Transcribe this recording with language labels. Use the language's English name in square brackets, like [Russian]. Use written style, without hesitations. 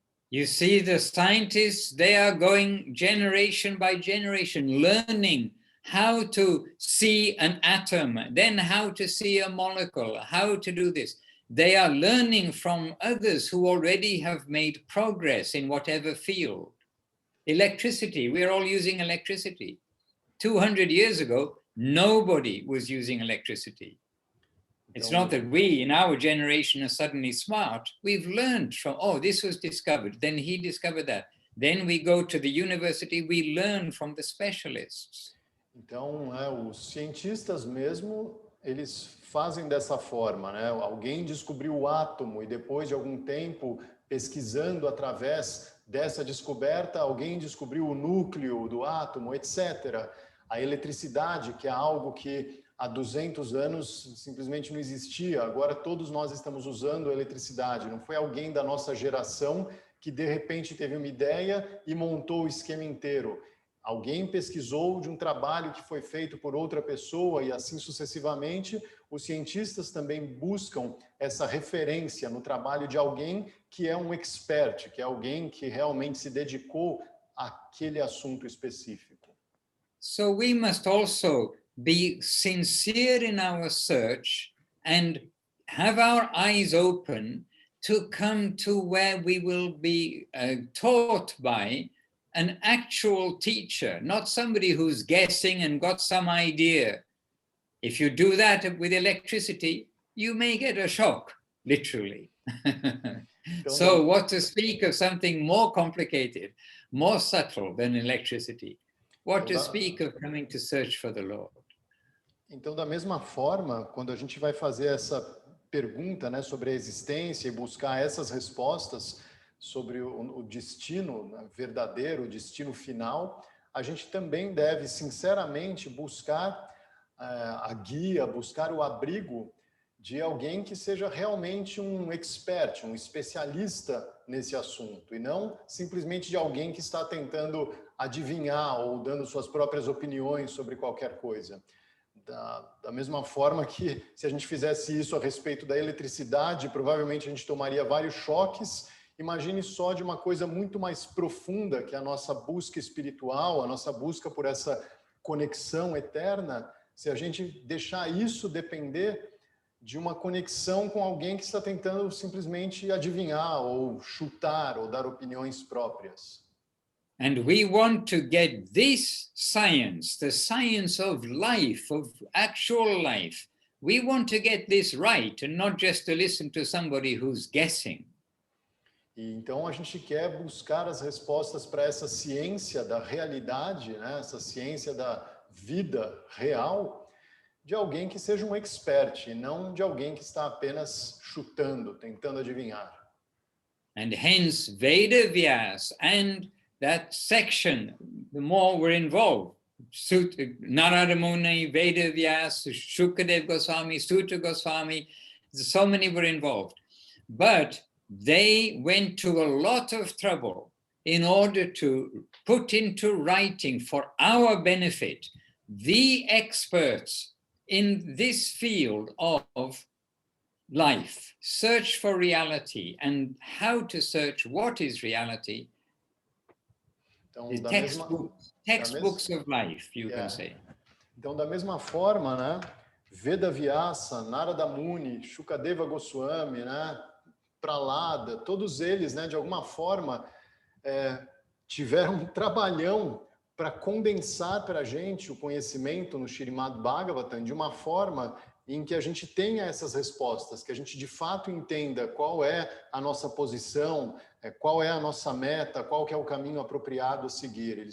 [English] You see, the scientists, they are going generation by generation, learning how to see an atom, then how to see a molecule, how to do this. They are learning from others who already have made progress in whatever field. Electricity, we're all using electricity. 200 years ago, nobody was using electricity. It's not that we, in our generation, are suddenly smart. We've learned from, oh, this was discovered, then he discovered that. Then we go to the university, we learn from the specialists. [Portuguese] Então, os cientistas mesmo, eles fazem dessa forma, né? Alguém descobriu o átomo e depois de algum tempo pesquisando através dessa descoberta, alguém descobriu o núcleo do átomo, etc. A eletricidade, que é algo que há 200 anos simplesmente não existia, agora todos nós estamos usando a eletricidade. Não foi alguém da nossa geração que de repente teve uma ideia e montou o esquema inteiro. Alguém pesquisou de um trabalho que foi feito por outra pessoa e assim sucessivamente. Os cientistas também buscam essa referência no trabalho de alguém que é um expert, que é alguém que realmente se dedicou àquele assunto específico. [English] So we must also be sincere in our search and have our eyes open to come to where we will be taught by an actual teacher, not somebody who's guessing and got some idea. If you do that with electricity, you may get a shock, literally. So what to speak of something more complicated, more subtle than electricity? What to speak of coming to search for the Lord? [Portuguese] Então, da mesma forma, quando a gente vai fazer essa pergunta, né, sobre a existência e buscar essas respostas sobre o destino, né, verdadeiro, o destino final, a gente também deve, sinceramente, buscar a guia, buscar o abrigo de alguém que seja realmente um expert, um especialista nesse assunto, e não simplesmente de alguém que está tentando adivinhar ou dando suas próprias opiniões sobre qualquer coisa. Da mesma forma que, se a gente fizesse isso a respeito da eletricidade, provavelmente a gente tomaria vários choques. Imagine só de uma coisa muito mais profunda, que é a nossa busca espiritual, a nossa busca por essa conexão eterna, se a gente deixar isso depender de uma conexão com alguém que está tentando simplesmente adivinhar ou chutar ou dar opiniões próprias. [English] And we want to get this science, the science of life, of actual life. We want to get this right and not just to listen to somebody who's guessing. [Portuguese] E então a gente quer buscar as respostas para essa ciência da realidade, né? Essa ciência da vida real, de alguém que seja um expert e não de alguém que está apenas chutando, tentando adivinhar. [English] And hence Vedavyas and that section, the more we're involved. Narada Muni, Vedavyas, Shukadev Goswami, Sutra Goswami, so many were involved. But they went to a lot of trouble in order to put into writing for our benefit the experts in this field of life, search for reality and how to search what is reality. [Portuguese] Então, [English] The textbooks of life, you can say. [Portuguese] Então, da mesma forma, né, Vedavyasa, Narada Muni, Shukadeva Goswami, né, Pralada, todos eles, né, de alguma forma, tiveram um trabalhão para condensar para a gente o conhecimento no Srimad Bhagavatam de uma forma em que a gente tenha essas respostas, que a gente de fato entenda qual é a nossa posição, qual é a nossa meta, qual que é o caminho apropriado a seguir.